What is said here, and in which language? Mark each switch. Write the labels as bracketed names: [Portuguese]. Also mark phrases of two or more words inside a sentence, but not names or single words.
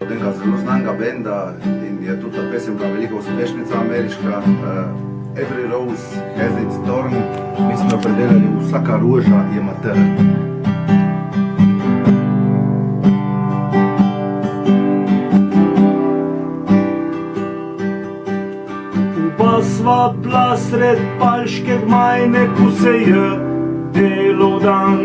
[Slovenian] enega zelo znanga benda in je tudi ta pesem bila velika uspešnica ameriška. [English] Every rose has its thorn. [Slovenian] Mi smo jo predelali Vsaka roža je mater. Oba sva bila sred palške gmajne, ko se je delal dan.